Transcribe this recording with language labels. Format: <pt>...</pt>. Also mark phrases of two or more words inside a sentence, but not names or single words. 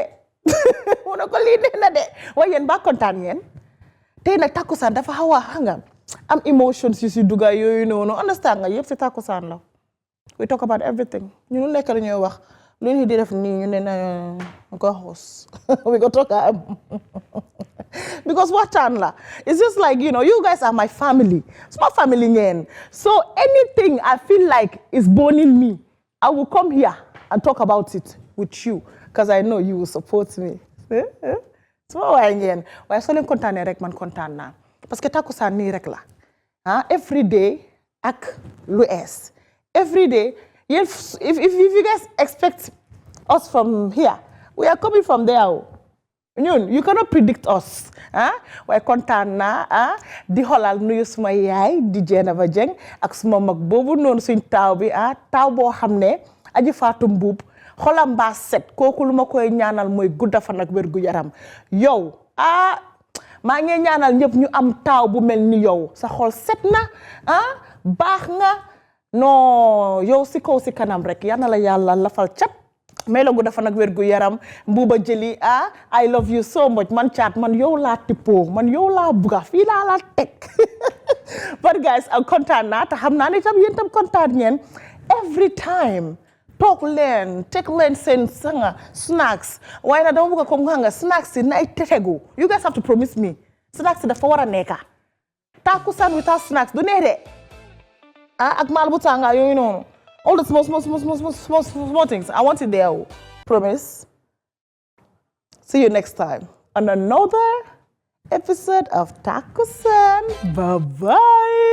<wo>mu ne ko lii neex na de waaye yéen ba kontaan ngeen tey nag takkusaan dafa xaw a xam nga am emotions yu si dugga yooyu noonu understand nga yëpp si takkusaan la</wo> <en>we talk about everything</en> <wo>ñu lu nekk la ñuy wax lu ñu di def nii ñu ne na ko xoos</wo> <en>we go talk because</en> <wo>waxtaan la</wo> <en>it's just like you guys are my family small family ngeen so anything I feel like is burning me I will come here and talk about it with you because I know you will support me small</en> <wo>waay ngeen waaye soo leen kontaanee rek man kontaan naa</wo> <fr>parce que</fr> <wo>takkusaan nii rek la</wo> <en>every day</en> <wo>ak lu ees</wo> <en>every day if you guys expect us from here we are coming from there</en> <wo>ñun</wo> <en>you cannot predict us</en> <wo>waaye kontaan naa di xolal nuyu suma yaay di Jeena Jeng ak suma mag boobu noonu suñ taaw bi taaw boo xam ne aji faatu mbuub xolam mbaa set kooku lu ma koy ñaanal mooy gudda fan ak wér gu yaram yow maa ngi ñaanal ñëpp ñu am taaw bu mel ni yow sa xol set na baax nga non yow si kaw si kanam rek yal na la yàlla lafal cat may la gudda fan ak wér gu yaram mbuuba jëli</wo> <en>I love you so much</en> <wo>man caat man yow laa tippoo man yow laa buga fii laa la teg</wo> <en>but guys</en> <wo>kontaan naa te xam naa ne tam yéen tam kontaan ngeen</wo> <en>every time</en> <wo>toog leen teg leen seen sanga snacks waaye nag dama bëgg a comme nga snacks yi nay tetegu</wo> <en>you guys have to promise me</en> <wo>snacks yi dafa war a nekka takkusaan</wo> <en>without snacks</en> <wo>du neex de ak maal bu tànga yooyu noonu</wo> <en>all the small things I want it there promise see you next time on another episode of Takusan bye bye</en>